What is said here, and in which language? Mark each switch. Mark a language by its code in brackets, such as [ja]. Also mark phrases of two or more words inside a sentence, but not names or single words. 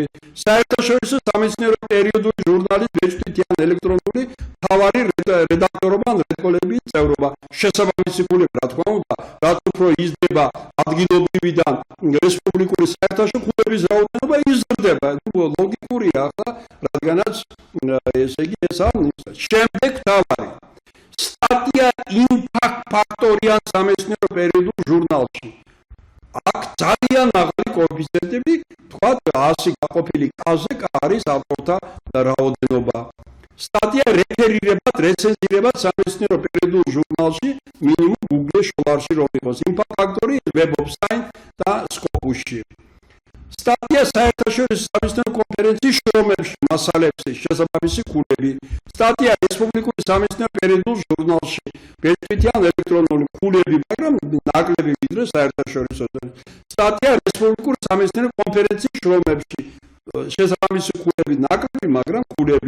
[ka] საერთაშორისო სამეცნიერო პერიოდული ჟურნალის ბეჭდვითი ან ელექტრონული მთავარი რედაქტორობა ან რედკოლეგიის წევრობა, შესაბამისი ქულები. რა თქმა უნდა, რაც უფრო იზრდება ადგილობრივიდან რესპუბლიკური საერთაშორისო ქულების რაოდენობა იზრდება. ლოგიკურია ახლა, რადგანაც ესე იგი ეს არის შემდეგ თავარი სტატია [en] impact factor- [ka] იან სამეცნიერო პერიოდულ ჟურნალში. აქ ძალიან მაღალი კოეფიციენტები, თქვა 100 გაყოფილი კაზე არის ავტორთა რაოდენობა. სტატია რეფერირებად, რეცენზირებად სამეცნიერო პერიოდულ ჟურნალში მინიმუმ Google-ში შოლარში რომ იყოს [en] impact factor- [ka] ი, Web of Science და Scopus-ში. სტატია საერთაშორისო სამეცნიერო კონფერენციის შრომებში მასალებზე შესაბამისი ქულები. სტატია რესპუბლიკური სამეცნიერო პერიოდულ ჟურნალში ბეჭდვითი ან ელექტრონული ქულები, მაგრამ ნაკლები ვიდრე საერთაშორისო. სტატია რესპუბლიკური სამეცნიერო კონფერენციის შრომებში შესაბამისი ქულები, ნაკლები, მაგრამ ქულები.